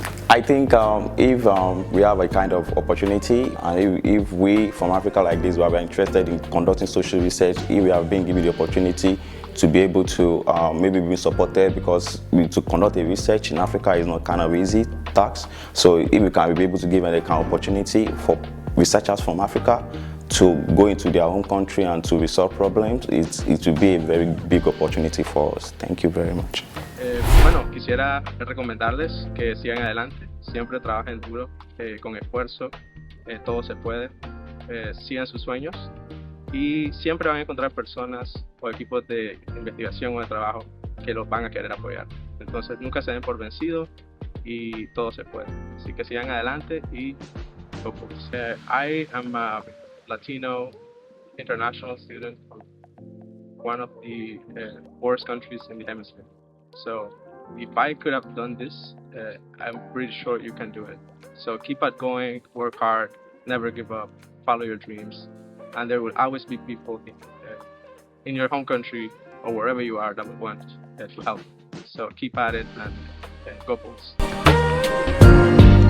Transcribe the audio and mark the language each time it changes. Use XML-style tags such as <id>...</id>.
<en>I think if we have a kind of opportunity, and if we from Africa like this, we are interested in conducting social research, if we have been given the opportunity to be able to maybe be supported, because to conduct a research in Africa is not kind of easy task. So if we can be able to give a kind of opportunity for researchers from Africa to go into their home country and to resolve problems, it will be a very big opportunity for us. Thank you very much.</en> <es>Bueno, quisiera recomendarles que sigan adelante, siempre trabajen duro, con esfuerzo, todo se puede, sigan sus sueños y siempre van a encontrar personas o equipos de investigación o de trabajo que los van a querer apoyar. Entonces nunca se den por vencidos y todo se puede. Así que sigan adelante y</es> <en>go for it. I am a Latino international student from one of the poorest countries in the hemisphere. So if I could have done this, I'm pretty sure you can do it. So keep on going, work hard, never give up, follow your dreams, and there will always be people in your home country or wherever you are that will want to help. So keep at it and go Bulls.</en>